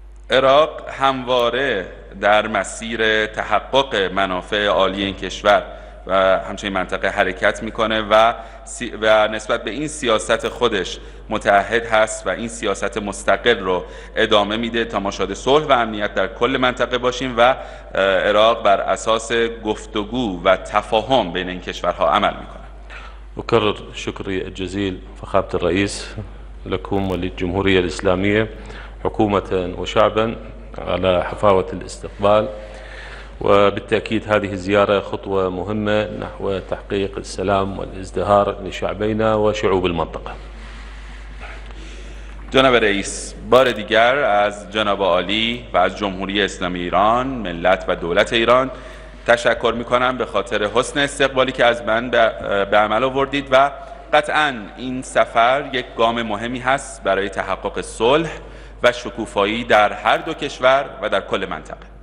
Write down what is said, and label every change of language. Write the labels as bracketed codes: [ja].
[fa] عراق همواره در مسیر تحقق منافع عالی این کشور و همچنین منطقه حرکت میکنه و نسبت به این سیاست خودش متعهد هست و این سیاست مستقل رو ادامه میده تا ما شاهد صلح و امنیت در کل منطقه باشیم و عراق بر اساس گفتگو و تفاهم بین این کشورها عمل میکنه. [ar] أكرر شكري الجزيل فخامة الرئيس لكم وللجمهورية الإسلامية حكومة وشعبا على حفاوة الاستقبال، وبالتأكيد هذه الزيارة خطوة مهمة نحو تحقيق السلام والازدهار لشعبينا وشعوب المنطقة. [fa] جناب رئیس، بار دیگر از جناب عالی و از جمهوری اسلامی ایران، ملت و دولت ایران تشکر میکنم به خاطر حسن استقبالی که از من به عمل آوردید و قطعاً این سفر یک گام مهمی هست برای تحقق صلح و شکوفایی در هر دو کشور و در کل منطقه.